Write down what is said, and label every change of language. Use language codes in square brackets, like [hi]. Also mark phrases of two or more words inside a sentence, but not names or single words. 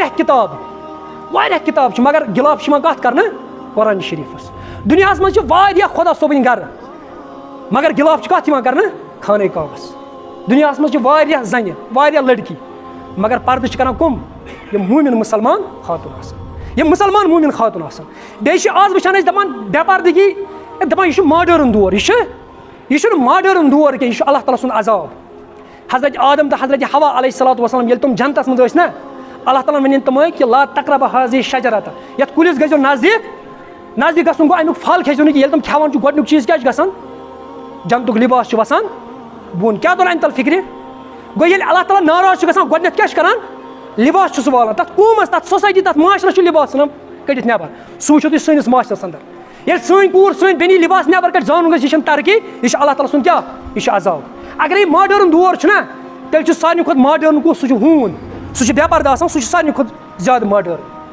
[ks] واریاہ کِتاب چھِ مگر گِلاف چھِ یِوان کَتھ کرنہٕ قرآنِ شریٖفس دُنیاہس منٛز چھِ واریاہ خۄدا صٲبٕنۍ گرٕ مگر گِلاف چھِ کَتھ یِوان کرنہٕ خانہ کعبس دُنیاہس منٛز چھِ واریاہ زنہِ واریاہ لڑکی مگر پردٕ چھِ کران کٕم یِم موٗمِن مُسلمان خاتوٗن آسان یِم مُسلمان موٗمِن خاتوٗن آسان بیٚیہِ چھِ آز وٕچھان أسۍ دَپان بے پردگی دَپان یہِ چھُ ماڈٲرٕن دور یہِ چھُنہٕ ماڈٲرٕن دور کینٛہہ یہِ چھُ اللہ تعالیٰ سُنٛد عذاب حضرت آدم تہٕ حضرت حوا [ar] علیہ الصلوۃ والسلام [ks] ییٚلہِ تِم جنتس منٛز ٲسۍ نا اللہ تعالیٰ ونن تِمے کہِ [ar] لا تقربا هذه الشجرة [ks] یتھ کُلِس گژھِو نزدیٖک گژھُن گوٚو امیُک پھل کھیٚزیو نہٕ کینٛہہ ییٚلہِ تِم کھٮ۪وان چھُ گۄڈنیُک چیٖز کیٛاہ چھُ گژھان جنتُک لِباس چھُ وسان بۄن کیٛاہ توٚر اَمہِ تل فِکرِ گوٚو ییٚلہِ اللہ تعالیٰ ناراض چھُ گژھان گۄڈنٮ۪تھ کیٛاہ چھُ کران لِباس چھُ سُہ والان تَتھ قومَس تَتھ سوسایٹی تَتھ معاشرَس چھُ لِباس ژھٕنان کٔڑِتھ نٮ۪بر سُہ وٕچھِو تُہۍ سٲنِس معاشرس انٛدر ییٚلہِ سٲنۍ کوٗر سٲنۍ بیٚنی لِباس نٮ۪بر کَڑِ زانُن گژھِ یہِ چھَنہٕ ترقی یہِ چھُ اللہ تعالیٰ سُنٛد کیٛاہ یہِ چھُ عذاب اگر یہِ ماڈٲرٕن دور چھُنہ تیٚلہِ چھُ سارنٕے کھۄتہٕ ماڈٲرٕن کُس سُہ چھُ ہوٗن سُہ چھُ بے پردٕ آسان سُہ چھُ سارنٕے کھۄتہٕ زیادٕ ماڈٲرٕن